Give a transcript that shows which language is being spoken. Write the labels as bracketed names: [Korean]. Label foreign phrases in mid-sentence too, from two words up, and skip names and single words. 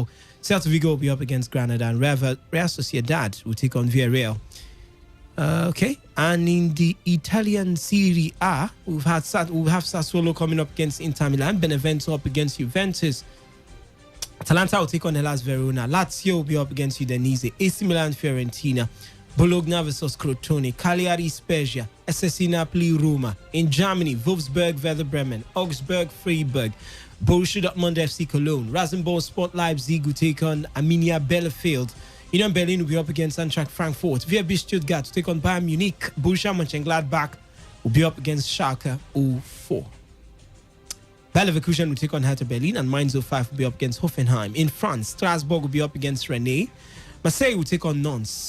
[English] Celta Vigo will be up against Granada. And Real Sociedad will take on Villarreal. Okay, and in the Italian Serie A, we'll have Sassuolo coming up against Inter Milan, Benevento up against Juventus, Atalanta will take on Hellas Verona, Lazio will be up against Udinese, AC Milan Fiorentina, Bologna versus Crotone, Cagliari Spezia, SSC Napoli Roma. In Germany, Wolfsburg Werder Bremen, Augsburg Freiburg, Borussia Dortmund FC Cologne, Rasenball Sport Leipzig will take on Arminia Bielefeld. Union Berlin will be up against Eintracht Frankfurt. VfB Stuttgart to take on Bayern Munich. Borussia Mönchengladbach will be up against Schalke 04. Bayer Leverkusen will take on Hertha Berlin, and Mainz 05 will be up against Hoffenheim. In France, Strasbourg will be up against Rennes. Marseille will take on Nantes.